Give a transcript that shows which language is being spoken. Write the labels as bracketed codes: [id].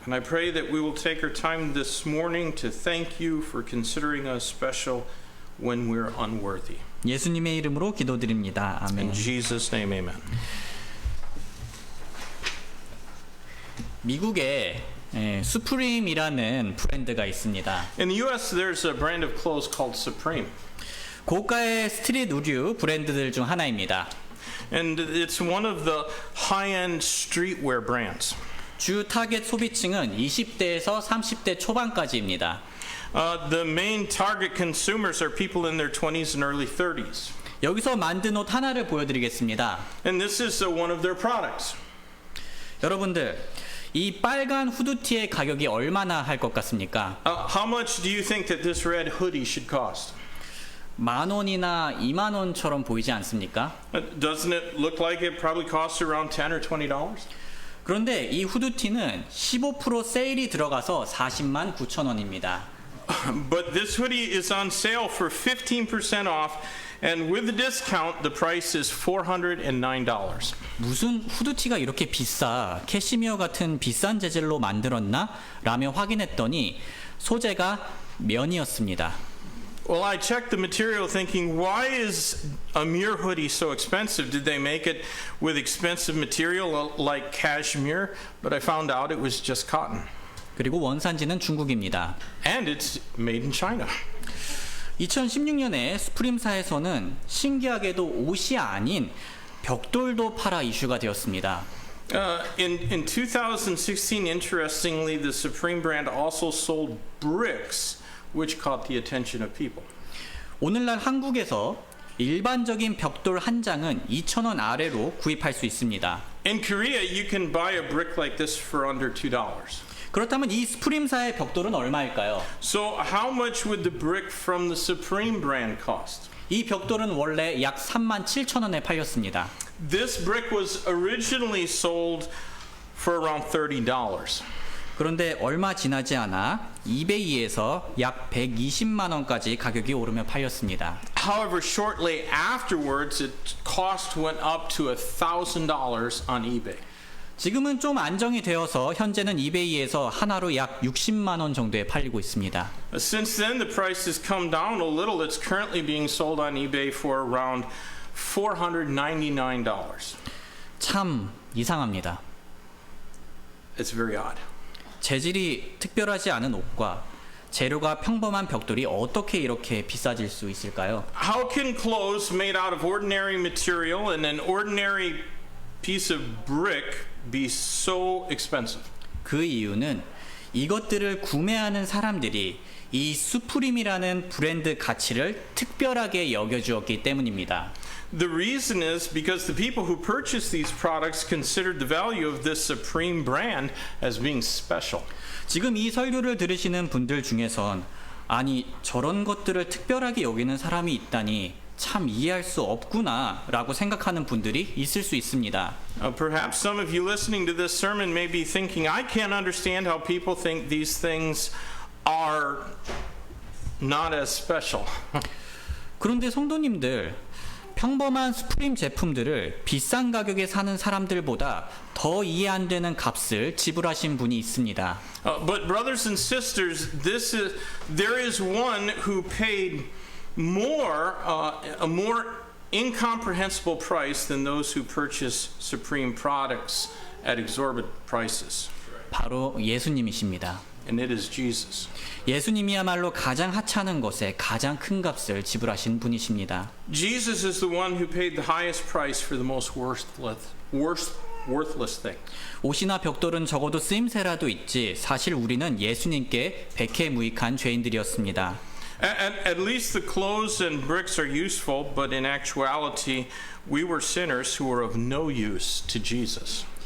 [en] And I pray that we will take our time this morning to thank you for considering us special when we're unworthy. [ko] 예수님의 이름으로 기도드립니다. 아멘. [en] In Jesus' name, amen. [ko] 미국에 수프림이라는 브랜드가 있습니다. [en] In the U.S., there's a brand of clothes called Supreme. [ko] 고가의 스트릿 의류 브랜드들 중 하나입니다. [en] And it's one of the high-end streetwear brands. [ko] 주 타겟 소비층은 20대에서 30대 초반까지입니다. [en] The main target consumers are people in their 20s and early 30s. [ko] 여기서 만든 옷 하나를 보여드리겠습니다. [en] And this is one of their products. [ko] 여러분들, 이 빨간 후드티의 가격이 얼마나 할 것 같습니까? [en] How much do you think that this red hoodie should cost? [ko] 10,000원이나 20,000원처럼 보이지 않습니까? [en] Doesn't it look like it probably costs around $10 or $20? [ko] 그런데 이 후드티는 15% 세일이 들어가서 40만 9천원입니다. [en] But this hoodie is on sale for 15% off, and with the discount, the price is $409. [ko] 무슨 후드티가 이렇게 비싸? 캐시미어 같은 비싼 재질로 만들었나? 라며 확인했더니 소재가 면이었습니다. [en] Well, I checked the material thinking, why is a mere hoodie so expensive? Did they make it with expensive material like cashmere? But I found out it was just cotton. [ko] 그리고 원산지는 중국입니다. [en] And it's made in China. [ko] 2016년에 스프림사에서는 신기하게도 옷이 아닌 벽돌도 팔아 이슈가 되었습니다. [en] In 2016, interestingly, the Supreme brand also sold bricks, which caught the attention of people. [ko] 오늘날 한국에서 일반적인 벽돌 한 장은 2,000원 아래로 구입할 수 있습니다. [en] In Korea, you can buy a brick like this for under $2. [ko] 그렇다면 이 스프림사의 벽돌은 얼마일까요? [en] So how much would the brick from the Supreme brand cost? [ko] 이 벽돌은 원래 약 37,000원에 팔렸습니다. [en] This brick was originally sold for around $30. [ko] 그런데 얼마 지나지 않아 이베이에서 약 120만 원까지 가격이 오르며 팔렸습니다. [en] However, shortly afterwards, its cost went up to $1,000 on eBay. [ko] 지금은 좀 안정이 되어서 현재는 이베이에서 하나로 약 60만 원 정도에 팔리고 있습니다. [en] Since then, the price has come down a little. It's currently being sold on eBay for around $499. [ko] 참 이상합니다. [en] It's very odd. [ko] 재질이 특별하지 않은 옷과 재료가 평범한 벽돌이 어떻게 이렇게 비싸질 수 있을까요? [en] How can clothes made out of ordinary material and an ordinary piece of brick be so expensive? [ko] 그 이유는 이것들을 구매하는 사람들이 이 수프림이라는 브랜드 가치를 특별하게 여겨주었기 때문입니다. [en] The reason is because the people who purchased these products considered the value of this Supreme brand as being special. [ko] 지금 이 설교를 들으시는 분들 중에선 아니 저런 것들을 특별하게 여기는 사람이 있다니 참 이해할 수 없구나 라고 생각하는 분들이 있을 수 있습니다. [en] Perhaps some of you listening to this sermon may be thinking, I can't understand how people think these things are not as special. [ko] 그런데 성도님들, 평범한 스프림 제품들을 비싼 가격에 사는 사람들보다 더 이해 안 되는 값을 지불하신 분이 있습니다. [en] But brothers and sisters, there is one who paid more, a more incomprehensible price than those who purchase Supreme products at exorbitant prices. [ko] 바로 예수님이십니다. [en] And it is Jesus. [ko] 예수님이야말로 가장 하찮은 것에 가장 큰 값을 지불하신 분이십니다. [en] Jesus is the one who paid the highest price for the most worthless thing. [ko] 옷이나 벽돌은 적어도 쓰임새라도 있지 사실 우리는 예수님께 백해무익한 죄인들이었습니다. [en] At least the clothes and bricks are useful, but in actuality, we were sinners who were of no use to Jesus.